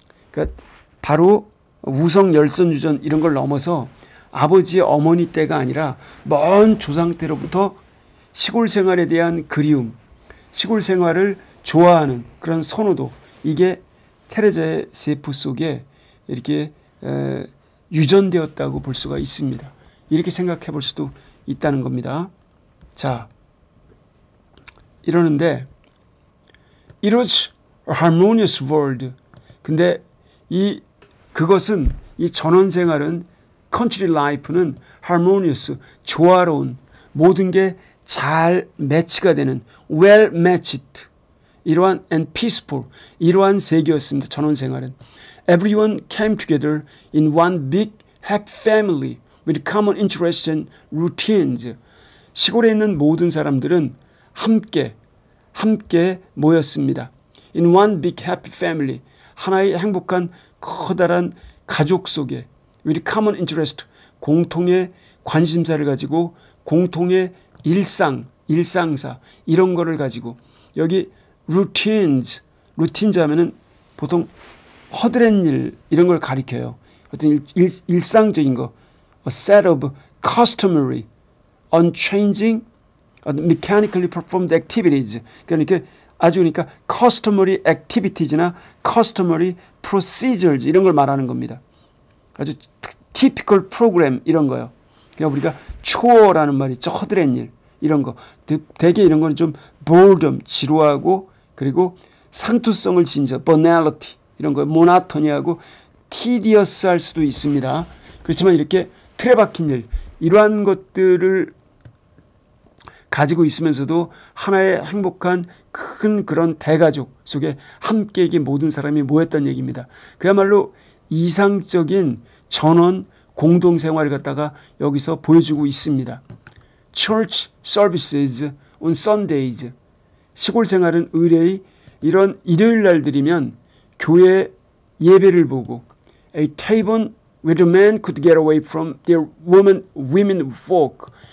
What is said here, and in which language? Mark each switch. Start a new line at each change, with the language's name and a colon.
Korean: 그러니까 바로 우성 열선유전 이런 걸 넘어서 아버지 어머니 때가 아니라 먼 조상 때로부터 시골 생활에 대한 그리움, 시골 생활을 좋아하는 그런 선호도, 이게 테레자의 세포 속에 이렇게 유전되었다고 볼 수가 있습니다. 이렇게 생각해 볼 수도 있다는 겁니다. 자, 이러는데
English: It was a harmonious world.
Korean: 근데 그것은, 이 전원생활은, country life는 harmonious, 조화로운, 모든 게 잘 매치가 되는,
English: well matched,
Korean: 이러한
English: and peaceful,
Korean: 이러한 세계였습니다. 전원생활은.
English: Everyone came together in one big happy family with common interests and routines.
Korean: 시골에 있는 모든 사람들은 함께 모였습니다.
English: In one big happy family,
Korean: 하나의 행복한 커다란 가족 속에,
English: with common interest,
Korean: 공통의 관심사를 가지고, 공통의 일상사, 이런 거를 가지고, 여기 routines 하면은 보통 허드렛 일, 이런 걸 가리켜요. 어떤 일상적인 거,
English: a set of customary, unchanging, mechanically performed activities.
Korean: 그러니까
English: customary activities
Korean: 나
English: customary procedures,
Korean: 이런 걸 말하는 겁니다. 아주
English: typical program,
Korean: 이런 거요. 그러니까 우리가 초어라는 말이 있죠. 허드렛 일, 이런 거. 대개 이런 거는 좀 boredom, 지루하고, 그리고 상투성을 지니죠. banality, 이런 거, 모나토니하고 tedious 할 수도 있습니다. 그렇지만 이렇게 틀에 박힌 일, 이러한 것들을 가지고 있으면서도 하나의 행복한 큰 그런 대가족 속에 함께 모든 사람이 모였다는 얘기입니다. 그야말로 이상적인 전원 공동생활을 갖다가 여기서 보여주고 있습니다.
English: Church services on Sundays.
Korean: 시골 생활은 의뢰의 이런 일요일 날들이면 교회 예배를 보고,
English: a table where the men could get away from their women folk.